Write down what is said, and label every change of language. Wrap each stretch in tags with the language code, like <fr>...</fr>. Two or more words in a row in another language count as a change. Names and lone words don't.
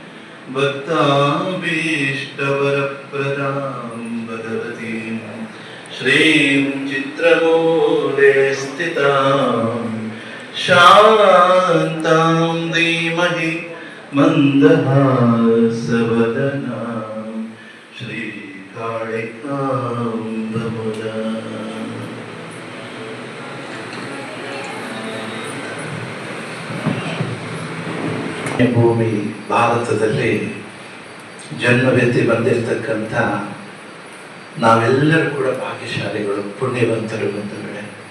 <sa>भक्ताभीष्टवरप्रदां भगवतीं श्रीं चित्रमूले स्थितां शान्तां धीमहि मन्दहासवदनां श्रीकालिकां प्रमुदाम्।</sa> <kn>ಭೂಮಿ ಭಾರತದಲ್ಲಿ ಜನ್ಮವೆತ್ತಿ ಬಂದಿರತಕ್ಕಂಥ ನಾವೆಲ್ಲರೂ ಕೂಡ ಭಾಗ್ಯಶಾಲಿಗಳು, ಪುಣ್ಯವಂತರು ಬಂಧುಗಳೇ.</kn>